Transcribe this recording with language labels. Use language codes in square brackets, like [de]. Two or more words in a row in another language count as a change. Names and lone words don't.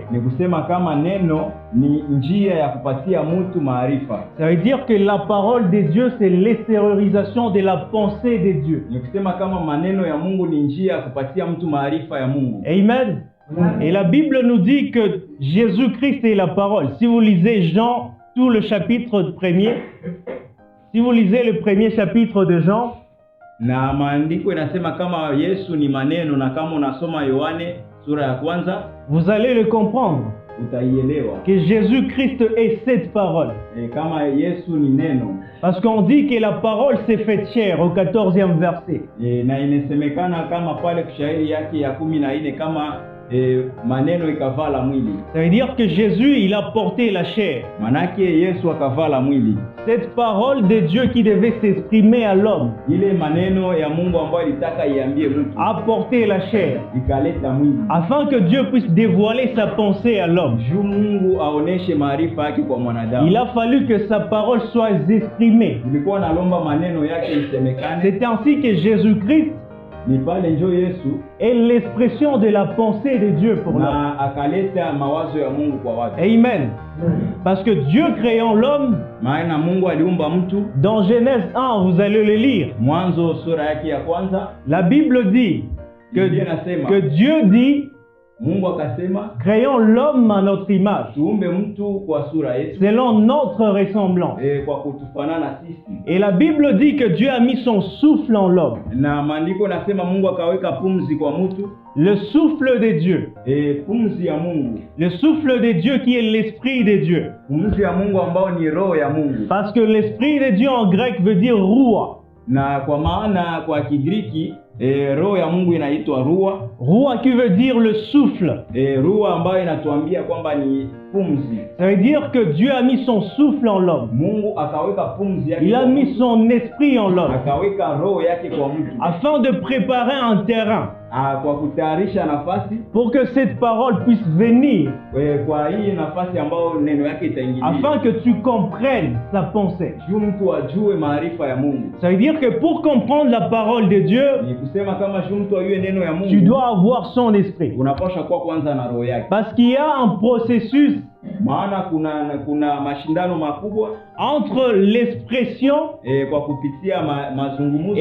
[sw] Ni kusema kama neno ni njia ya kupatia mtu maarifa. [fr] Ça veut dire que la parole de Dieu, c'est l'extériorisation de la pensée de Dieu. [sw] Ni kusema kama maneno ya Mungu ni njia ya kupatia mtu maarifa ya Mungu. Amen. [fr] Et la Bible nous dit que Jésus-Christ est la parole. Si vous lisez Jean, tout le chapitre 1er, si vous lisez le premier chapitre de Jean, [sw] Na maandiko inasema kama Yesu ni maneno, na kama unasoma Yohane sura ya 1 [fr] vous allez le comprendre. [sw] utaielewa. [fr] Que Jésus-Christ est cette parole. [sw] Kama Yesu ni neno. [fr] Parce qu'on dit que la parole s'est faite chair au 14e verset. [sw] Na inasemekana kama pale shairi yake ya 14 kama maneno ikavala mwili. [fr] Ça veut dire que Jésus, il a porté la chair. [sw] Manake Yesu akavala mwili. [fr] Cette parole de Dieu qui devait s'exprimer à l'homme [sw] Ile maneno ya Mungu ambayo ilitaka iambie mtu [fr] a porté la chair. [sw] ikaleta mwili. [fr] Afin que Dieu puisse dévoiler sa pensée à l'homme. [sw] Juu Mungu aoneshe maarifa yake kwa mwanadamu. [fr] Il a fallu que sa parole soit exprimée. [sw] Ilikuwa nalomba maneno yake isemekane. [fr] C'est ainsi que Jésus-Christ [sw] ni pale njo Yesu [fr] est l'expression de la pensée de Dieu pour l'homme. [sw] na akaleta mawazo ya Mungu kwa watu. Amen. [fr] Parce que Dieu créant l'homme, [sw] Maana Mungu aliumba mtu, [fr] dans Genèse 1, vous allez le lire, [sw] Mwanzo sura yake ya kwanza, [fr] la Bible dit [sw] Biblia inasema [fr] que Dieu dit, [sw] Mungu akasema [fr] créons l'homme à notre image, [sw] tuumbe mtu kwa sura yetu, [fr] selon notre ressemblance. [sw] kwa kutufanana sisi. [fr] Et la Bible dit que Dieu a mis son souffle en l'homme. [sw] Na maandiko nasema Mungu akaweka pumzi kwa mtu, [fr] Le souffle de Dieu. [sw] pumzi ya Mungu, [fr] Le souffle de Dieu qui est l'esprit de Dieu. [sw] pumzi ya Mungu ambao ni roho ya Mungu. [fr] Parce que l'esprit de Dieu en grec veut dire roi. [sw] Na kwa maana kwa Kigiriki roho ya Mungu inaitwa rua. [fr] Roi qui veut dire le souffle. [sw] Rua ambayo inatuambia kwamba ni pumzi. [fr] Ça veut dire que Dieu a mis son souffle en l'homme. [sw] Mungu akaweka pumzi yake. [fr] Il a mis son esprit en l'homme. [sw] Akaweka roho yake kwa mtu. [fr] Afin de préparer un terrain. [sw] Kwa kutayarisha nafasi. [fr] Pour que cette parole puisse venir. [sw] Kwa hii nafasi ambayo neno yake itaingia. [fr] Afin que tu comprennes sa pensée. [sw] Juu mtu ajue maarifa ya Mungu. [fr] Ça veut dire que pour comprendre la parole de Dieu, [sw] ni kusema kama juu mtu ajue neno ya Mungu, [fr] tu dois avoir son esprit. [sw] Unapaswa kuwa kwanza na roho yake. [fr] Parce qu'il y a un processus. [sw] Maana kuna mashindano makubwa [fr] entre l'expression [sw] kwa kupitia mazungumzo